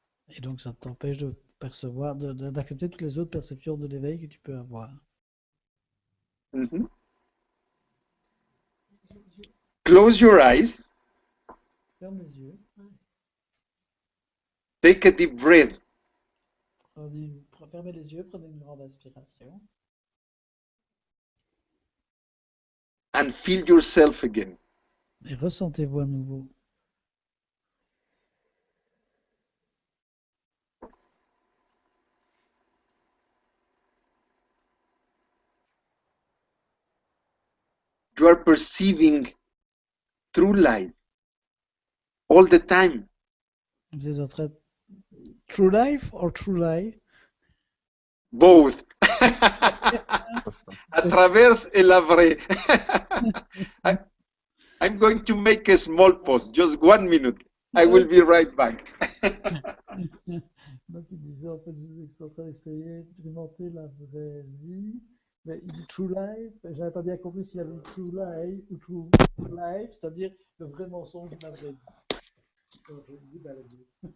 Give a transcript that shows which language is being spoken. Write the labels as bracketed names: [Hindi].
[French] Et donc ça t'empêche de percevoir, d'accepter toutes les autres perceptions de l'éveil que tu peux avoir. Mhm. [English] Close your eyes, [French] Ferme les yeux, [English] take a deep breath, [French] fermez les yeux, prenez une grande inspiration [English] and feel yourself again. [French] et ressentez-vous à nouveau. [English] You are perceiving through life all the time. [French] Vous êtes en train de... [English] True life or true lie? Both. [French] A travers et la vraie. [English] I'm going to make a small pause, just 1 minute. I will be right back. [French] Donc il disait en fait, je suis en train d'expérimenter la vraie vie, mais il dit true life, j'avais pas bien compris s'il y avait true lie ou true life, c'est-à-dire le vrai mensonge de la vraie vie. Donc je dis bah les deux.